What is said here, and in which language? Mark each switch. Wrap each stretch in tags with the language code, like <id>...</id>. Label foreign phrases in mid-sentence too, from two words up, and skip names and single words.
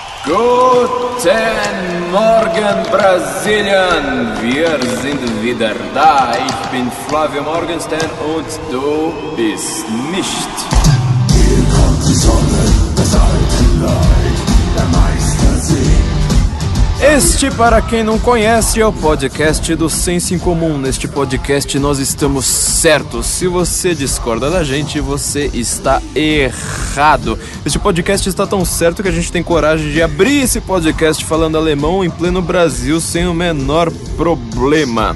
<de>Guten Morgen, Brasilien! Wir sind wieder da. Ich bin Flavio Morgenstern und du bist nicht. Hier kommt die Sonne, das alte Leid, der Meistersee.</de> <pt>Este, para quem não conhece, é o podcast do Senso em Comum. Neste podcast nós estamos certos. Se você discorda da gente, você está errado. Este podcast está tão certo que a gente tem coragem de abrir esse podcast falando alemão em pleno Brasil sem o menor problema.</pt>